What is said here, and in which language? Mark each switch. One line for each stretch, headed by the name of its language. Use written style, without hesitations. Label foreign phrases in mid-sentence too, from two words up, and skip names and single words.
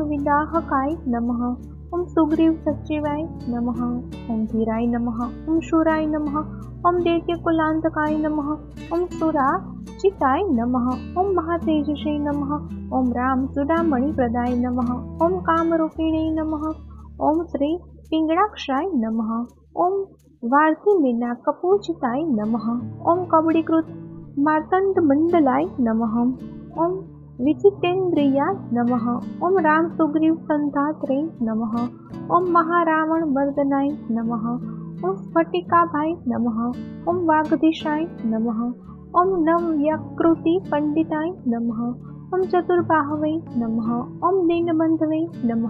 Sanskrit: વિદાહકાય નમઃ, ઓમ સુગ્રીવ સચિવાય નમઃ, ઓમ ધીરાય નમઃ, ઓમ શૂરાય નમઃ, ઓમ દૈત્યકુલાંતકાય નમઃ, ઓમ સુરાચિતાય નમઃ, ઓમ મહાતેજસે નમઃ, ઓમ રામ ચૂડામણિ પ્રદાય નમઃ, ઓમ કામરૂપિણે નમઃ, ઓમ શ્રી પિંગળાક્ષાય નમઃ, ઓમ વાર્તિમેના કપૂજિતાય નમઃ, ઓમ કબડીકૃત માર્તંડ મંડલાય નમઃ, ઓમ विजितेन्द्रियाय नमः। ओम राम सुग्रीव संधात्रे नमः। ओम महारावण मर्दनाय नमः। ओम स्फटिकाभाय नमः। ओम वागधीशाय नमः। ओम नव्यकृति पंडिताय नमः। ओम चतुर्बाहवे नमः। ओम दीनबंधवे नमः।